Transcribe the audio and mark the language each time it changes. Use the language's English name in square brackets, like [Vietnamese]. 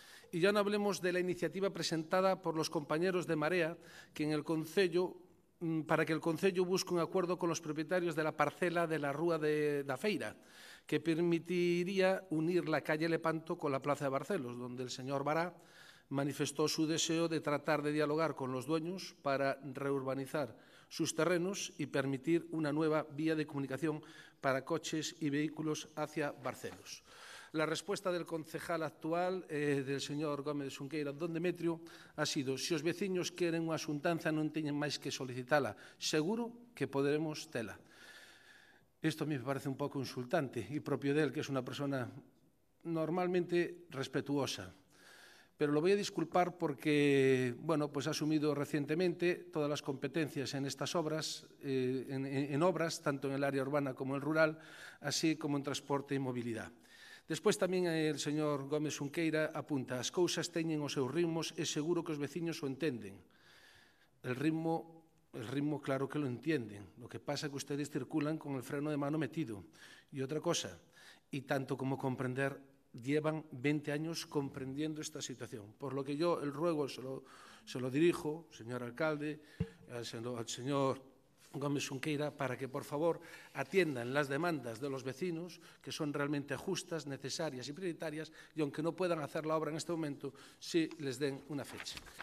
[Spanish] Y ya no hablemos de la iniciativa presentada por los compañeros de Marea, que en el Concello, para que el Concello busque un acuerdo con los propietarios de la parcela de la Rúa da Feira, que permitiría unir la calle Lepanto con la Plaza de Barcelos, donde el señor Bará manifestó su deseo de tratar de dialogar con los dueños para reurbanizar sus terrenos y permitir una nueva vía de comunicación para coches y vehículos hacia Barcelos. La respuesta del concejal actual, del señor Gómez Xunqueira, don Demetrio, ha sido: [Galician] se os veciños queren unha xuntanza non teñen máis que solicitala, seguro que poderemos tela. [Spanish] Esto a mí me parece [Galician] un pouco [Spanish] insultante y propio de él, que es una persona normalmente respetuosa. pero lo voy a disculpar porque, bueno, pues ha asumido recientemente todas las competencias en estas obras, en obras, tanto en el área urbana como en el rural, así como en transporte e mobilidad. [Galician] Despois tamén el señor Gómez Unqueira apunta: as cousas teñen os seus ritmos e seguro que os veciños o entenden. [Spanish] El ritmo, claro que lo entienden. Lo que pasa es que ustedes circulan con el freno de mano metido. Y otra cosa, y tanto como comprender, llevan 20 años comprendiendo esta situación. Por lo que yo el ruego se lo dirijo, señor alcalde, al señor Gómez Unqueira, para que, por favor, atiendan las demandas de los vecinos, que son realmente justas, necesarias y prioritarias, y aunque no puedan hacer la obra en este momento, sí les den una fecha.